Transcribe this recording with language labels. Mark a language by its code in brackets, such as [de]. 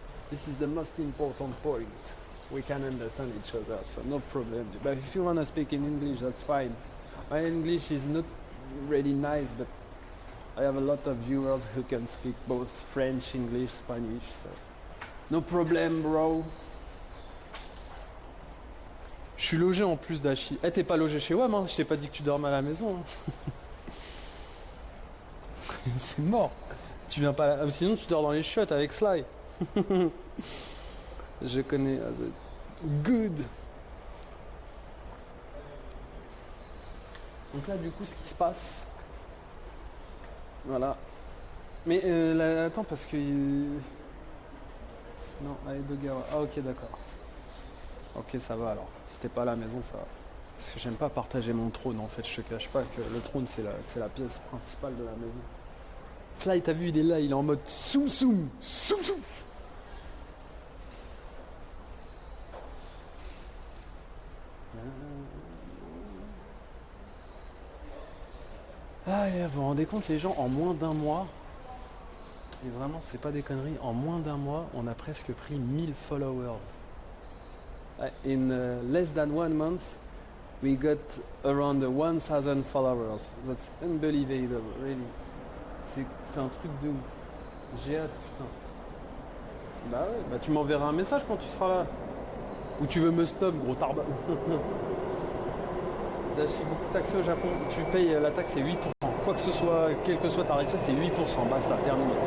[en] This is the most important point. We can understand each other, so no problem. But if you wanna speak in English, that's fine. My English is not really nice, but I have a lot of viewers who can speak both French, English, Spanish, so no problem, bro. [fr] Je suis logé en plus d'Achi. Eh, t'es pas logé chez WAM, hein. Je t'ai pas dit que tu dormais à la maison. C'est mort. Tu viens pas là. Sinon tu dors dans les chiottes avec Sly. Je connais. Good. Donc là du coup ce qui se passe. Voilà. Mais là, attends parce que. Non, allez Dogawa. Ah ok d'accord. Ok ça va alors. C'était pas à la maison ça va. Parce que j'aime pas partager mon trône en fait. Je te cache pas que le trône c'est la pièce principale de la maison. Sly, t'as vu, il est là, il est en mode soum soum, soum soum. Ah, et vous vous rendez compte, les gens, en moins d'un mois, et vraiment, c'est pas des conneries, en moins d'un mois, on a presque pris 1000 followers. [en] In less than 1 month, we got around 1000 followers. That's unbelievable, really. [fr] C'est un truc de ouf. J'ai hâte, putain. Bah ouais, bah tu m'enverras un message quand tu seras là. Ou tu veux me stop, gros tarba. Dashi, beaucoup taxé au Japon. Tu payes la taxe, c'est 8%. Quoi que ce soit, quelle que soit ta richesse, c'est 8%. Basta, terminé.